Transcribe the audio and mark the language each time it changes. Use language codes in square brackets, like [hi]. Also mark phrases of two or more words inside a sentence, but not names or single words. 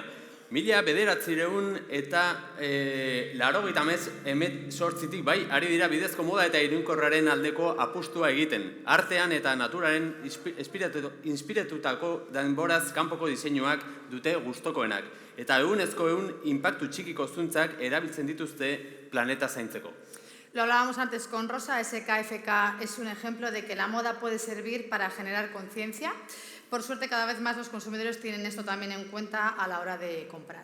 [eu] 1900 eta 1988 bai, ari dira bidezko moda eta iraunkorraren aldeko apustua egiten. Artean eta naturaren inspiratutako denboraz kanpoko diseinuak dute gustokoenak. Eta ehunezko inpaktu txikiko zuntzak erabiltzen dituzte planeta zaintzeko. [es] Lo hablábamos antes con Rosa, SKFK es un ejemplo de que la moda puede servir para generar conciencia. Por suerte, cada vez más los consumidores tienen esto también en cuenta a la hora de comprar.